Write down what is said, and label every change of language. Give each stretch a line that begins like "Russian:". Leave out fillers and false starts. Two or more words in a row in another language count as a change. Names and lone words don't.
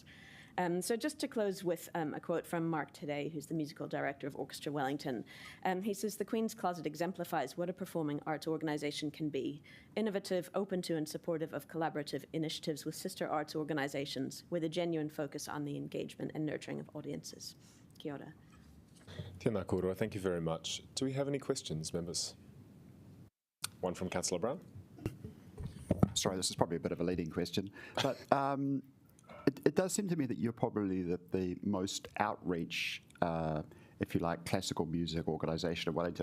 English: So just to close with a quote from Mark Today, who's the musical director of Orchestra Wellington. He says, "The Queen's Closet exemplifies what a performing arts organisation can be: innovative, open to and supportive of collaborative initiatives with sister arts organisations, with a genuine focus on the engagement and nurturing of audiences."
Māori: Kia ora. Tēnā kōrua,
English: thank you very much. Do we have any questions, members? One from Councillor Brown. Sorry, this is probably a bit of a leading question, but it does seem to me that you're probably the most outreach, if you like, classical music organisation of Wellington.